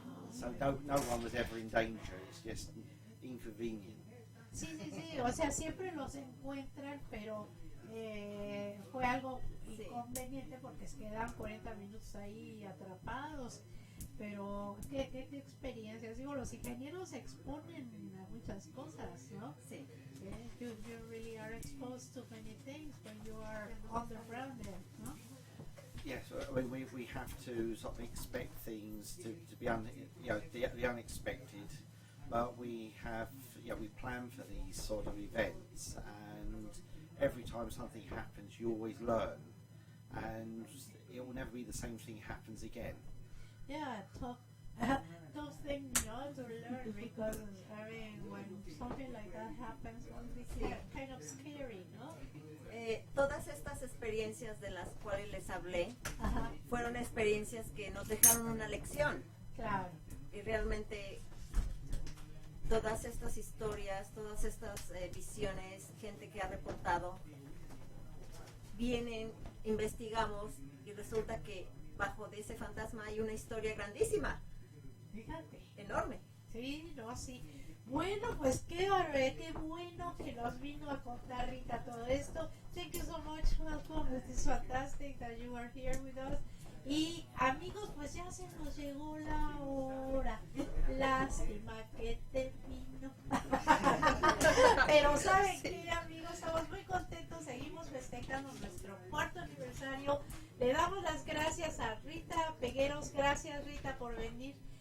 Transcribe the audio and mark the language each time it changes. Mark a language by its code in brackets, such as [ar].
[en] So no one was ever in danger. It's just inconvenient. [es] Sí, o sea, siempre los encuentran, pero fue algo inconveniente porque se quedan 40 minutos ahí atrapados. Pero, ¿qué experiencias? Digo, los ingenieros se exponen a muchas cosas, ¿no? Sí. [en] You really are exposed to many things when you are on the ground there, ¿no? Yes, I mean, we have to sort of expect things to be the unexpected, but we have we plan for these sort of events, and every time something happens, you always learn, and it will never be the same thing happens again. Yeah, those things you also learn because I mean, when something like that happens, it's kind of scary, ¿no? [es] Todas estas experiencias de las cuales les hablé fueron experiencias que nos dejaron una lección. Claro. Y realmente todas estas historias, todas estas visiones, gente que ha reportado, vienen, investigamos y resulta que bajo de ese fantasma hay una historia grandísima. Fíjate. Enorme. Sí, no, sí. Bueno, pues qué bueno que nos vino a contar Rita todo esto. [en] Thank you so much. Welcome. It is fantastic that you are here with us. [es] Y amigos, pues ya se nos llegó la hora. Lástima que terminó. Pero ¿saben qué, amigos? Estamos muy contentos. Seguimos festejando nuestro 4º aniversario. Le damos las gracias a Rita Pegueros. Gracias, Rita, por venir.